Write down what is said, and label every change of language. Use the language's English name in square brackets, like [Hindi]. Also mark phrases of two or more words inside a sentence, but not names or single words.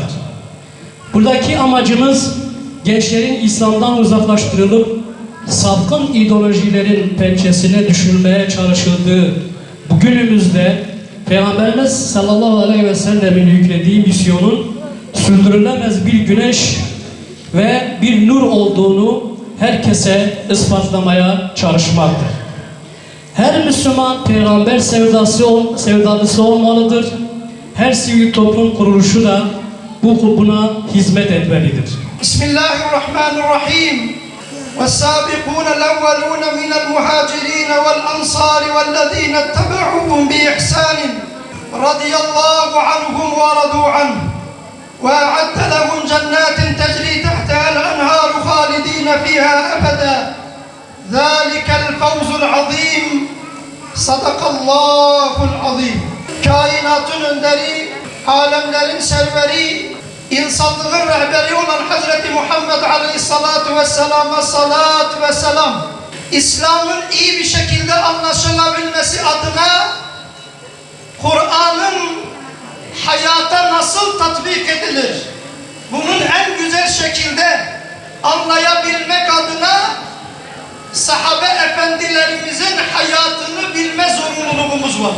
[Turkish] Buradaki amacımız gençlerin İslam'dan uzaklaştırılıp sapkın ideolojilerin pençesine düşürülmeye çalışıldığı bu günümüzde Peygamberimiz [Arabic] صلى الله عليه وسلم [Turkish] yüklediği misyonun sürdürülemez bir güneş ve bir nur olduğunu herkese ispatlamaya çalışmaktır. Her Müslüman peygamber sevdalısı olmalıdır. Her sivil toplum kuruluşu da buna hizmet etmelidir. Bismillahirrahmanirrahim. [Arabic] وَالسَّابِقُونَ الْأَوَّلُونَ مِنَ الْمُهَاجِرِينَ وَالْأَنصَارِ وَالَّذِينَ اتَّبَعُوهُمْ بِإِحْسَانٍ رَضِيَ اللَّهُ عَنْهُمْ وَرَضُوا عَنْهُ وَأَعَدَّ لَهُمْ جَنَّاتٍ تَجْرِي تَحْتَهَا الْأَنْهَارُ خَالِدِينَ فِيهَا أَبَدًا ذَلِكَ الْفَوْزُ الْعَظِيمُ صدق الله العظيم. [Turkish] Kainatın önderi, alemlerin serveri, insanlığın rehberi olan Hazreti Muhammed [Arabic] عليه الصلاة والسلام'a [Turkish] salat ve selam, İslam'ın iyi bir şekilde anlaşılabilmesi adına Kur'an'ın hayata nasıl tatbik edilir, bunun en güzel şekilde anlayabilmek adına sahabe efendilerimizin hayatını bilme zorunluluğumuz var.